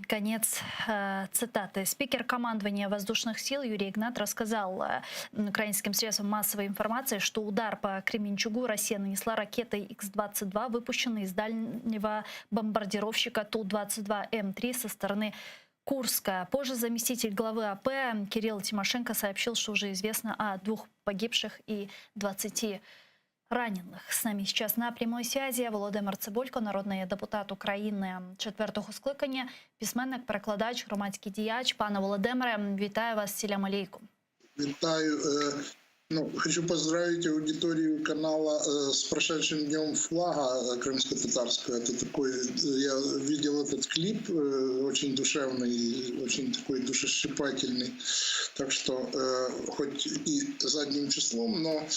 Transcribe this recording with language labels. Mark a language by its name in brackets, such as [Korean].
[Russian] Конец цитаты. Спикер командования воздушных сил Юрий Игнат рассказал украинским средствам массовой информации, что удар по Кременчугу Россия нанесла ракетой Х-22, выпущенной из дальнего бомбардировщика Ту-22М3 со стороны Курска. Позже заместитель главы АП Кирилл Тимошенко сообщил, что уже известно о 2 погибших и 20 ранених. [Ukrainian] З нами [Russian] сейчас на прямой связи [Ukrainian] Володимир Цибулько, народний депутат України 4-го скликання, письменник, перекладач, громадський діяч. Пане Володимире, вітаю вас, селям алейкум. Витаю. [Russian] Хочу поздравить аудиторию канала с прошедшим днем флага крымско-татарского. Это такой, я видел этот клип, очень душевный, очень такой душещипательный. Так что, хоть и задним числом, но,